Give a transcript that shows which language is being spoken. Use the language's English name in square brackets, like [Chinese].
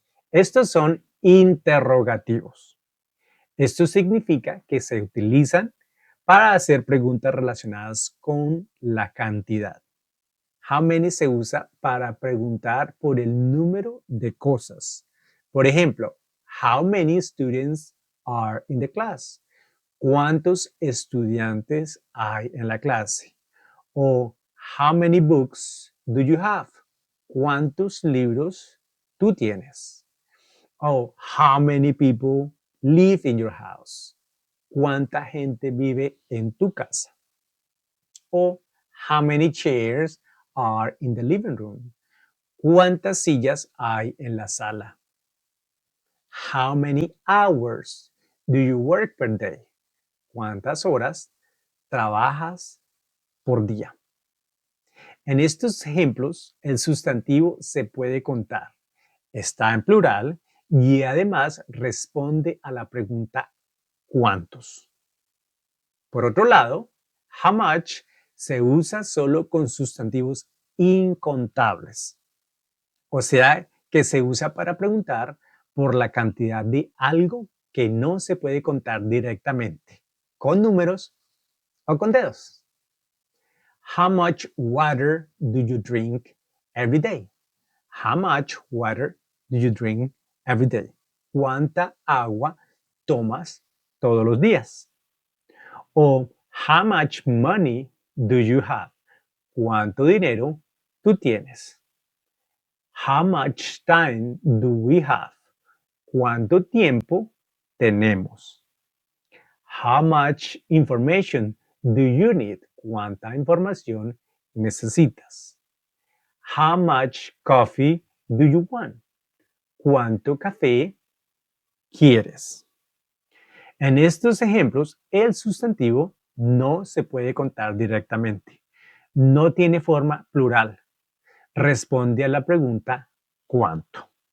[Spanish] Estos son interrogativos. Esto significa que se utilizan para hacer preguntas relacionadas con la cantidad. [English] How many [Spanish] se usa para preguntar por el número de cosas. Por ejemplo, [English] how many students are in the class? [Spanish] ¿Cuántos estudiantes hay en la clase? [English] O how many books do you have? [Spanish] ¿Cuántos libros tú tienes? [English] O how many people live in your house? [Spanish] ¿Cuánta gente vive en tu casa? [English] O how many chairs are in the living room? [Spanish] ¿Cuántas sillas hay en la sala? [English] How many hours do you work per day? [Spanish] ¿Cuántas horas trabajas por día? En estos ejemplos, el sustantivo se puede contar, está en plural y además responde a la pregunta ¿cuántos? Por otro lado, [English] how much [Spanish] se usa solo con sustantivos incontables, o sea que se usa para preguntar por la cantidad de algo que no se puede contar directamente, con números o con dedos. [English] How much water do you drink every day? How much water do you drink every day? [Spanish] ¿Cuánta agua tomas todos los días? [English] O how much money do you have? [Spanish] ¿Cuánto dinero tú tienes? [English] How much time do we have? [Spanish] ¿Cuánto tiempo tenemos? [English] How much information do you need? [Spanish] ¿Cuánta información necesitas? [English] How much coffee do you want? [Spanish] ¿Cuánto café quieres? En estos ejemplos, el sustantivo no se puede contar directamente. No tiene forma plural. Responde a la pregunta ¿cuánto?